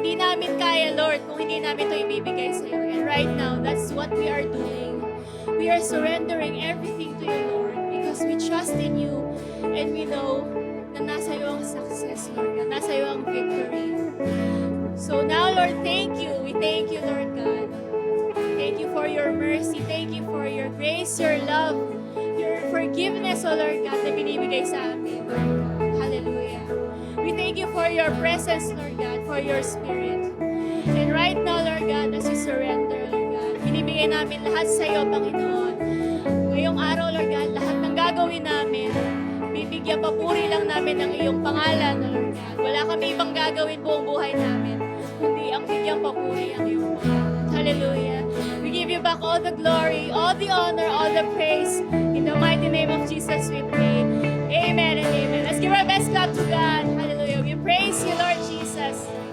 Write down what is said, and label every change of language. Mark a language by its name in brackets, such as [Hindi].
[Filipino] Hindi namin kaya, [English] Lord, [Filipino] kung hindi namin ito ibibigay sa iyo. [English] And right now, that's what we are doing. We are surrendering everything to you, Lord, because we trust in you and we know [Filipino] na nasa iyo ang success, Lord, na nasa iyo ang victory. [English] So now, Lord, thank you. We thank you, Lord God. Thank you for your mercy. Thank you for your grace, your love, your forgiveness, O Lord God, [Filipino] na binibigay sa amin, [English] Lord God. Hallelujah. We thank you for your presence, Lord God, for your spirit. And right now, Lord God, as we surrender, Lord God, [Filipino] binibigay namin lahat sa iyo, [English] Panginoon. [Filipino] Ngayong araw, Lord God, lahat ng gagawin namin, bibigyan papuri lang namin ng iyong pangalan, Lord God. Wala kami ibang gagawin buong buhay namin, kundi ang bigyang papuri ang iyong pangalan. [English] Hallelujah. We give you back all the glory, all the honor, all the praise. In the mighty name of Jesus we pray. Amen and amen. Let's give our best clap to God. Hallelujah. We praise you, Lord Jesus.